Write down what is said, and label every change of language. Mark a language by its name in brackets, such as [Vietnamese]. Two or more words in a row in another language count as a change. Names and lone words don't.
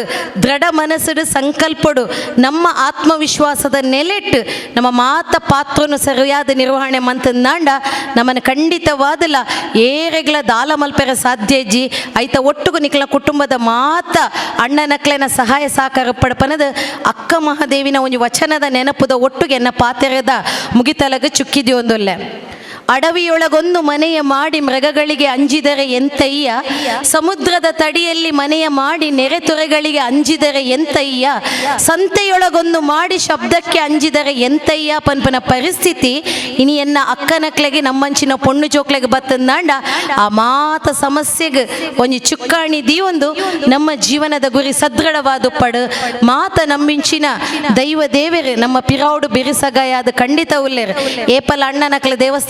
[Tulu] ದೃಢ ಮನಸ್ಸುಡು ಸಂಕಲ್ಪಡು ನಮ್ಮ ಆತ್ಮವಿಶ್ವಾಸದ ನೆಲೆಟ್ಟು ನಮ್ಮ ಮಾತ ಪಾತ್ರನು ಸರಿಯಾದ ನಿರ್ವಹಣೆ ಮಂತಂದಾಂಡ ನಮ್ಮನ್ನು ಖಂಡಿತವಾದಲ್ಲ ಏರೆಗ್ಲ ದಾಲ ಮಲ್ಪೆರ ಸಾಧ್ಯ ಇಜ್ಜಿ ಐತ ಒಟ್ಟುಗು ನಿಕ್ಲ ಕುಟುಂಬದ ಮಾತ ಅಣ್ಣನಕ್ಲೆನ ಸಹಾಯ ಸಹಕಾರ ಪಡಪನದ ಅಕ್ಕ ಮಹಾದೇವಿನ ಒಂದು ವಚನದ ನೆನಪುದ ಒಟ್ಟುಗೆ ಎನ್ನ ಪಾತೆರದ ಮುಗಿತಲಗ ಚುಕ್ಕಿದಿ ಒಂದೊಲ್ಲೆ [Kannada] ಅಡವಿಯೊಳಗೊಂದು ಮನೆಯ ಮಾಡಿ ಮೃಗಗಳಿಗೆ ಅಂಜಿದರೆ ಎಂತಯ್ಯ ಸಮುದ್ರದ ತಡಿಯಲ್ಲಿ ಮನೆಯ ಮಾಡಿ ನೆರೆತೊರೆಗಳಿಗೆ ಅಂಜಿದರೆ ಎಂತಯ್ಯ ಸಂತೆಯೊಳಗೊಂದು ಮಾಡಿ ಶಬ್ದಕ್ಕೆ ಅಂಜಿದರೆ ಎಂತಯ್ಯ [Tulu] ಪನ್ಪನ ಪರಿಸ್ಥಿತಿ ಇನಿ ಎನ್ನ ಅಕ್ಕನಕ್ಲೆಗೆ ನಮ್ಮಂಚಿನ ಪೊಣ್ಣು ಜೋಕ್ಲೆಗೆ ಬತ್ತಂದಾಂಡ ಆ ಮಾತ ಸಮಸ್ಯೆಗೆ ಒಂಜಿ ಚುಕ್ಕಾಣಿ ದೀವೊಂದು ನಮ್ಮ ಜೀವನದ ಗುರಿ ಸದೃಢವಾದ ಪಡು ಮಾತ ನಂಬಿಂಚಿನ ದೈವ ದೇವರೇ ನಮ್ಮ ಪಿರಾವುಡು ಬಿರಿಸಗಾಯ ಅದು ಖಂಡಿತ ಉಲ್ಲೇರು ಏಪಲ ಅಣ್ಣನಕ್ಲೆ ದೇವಸ್ಥಾನಗ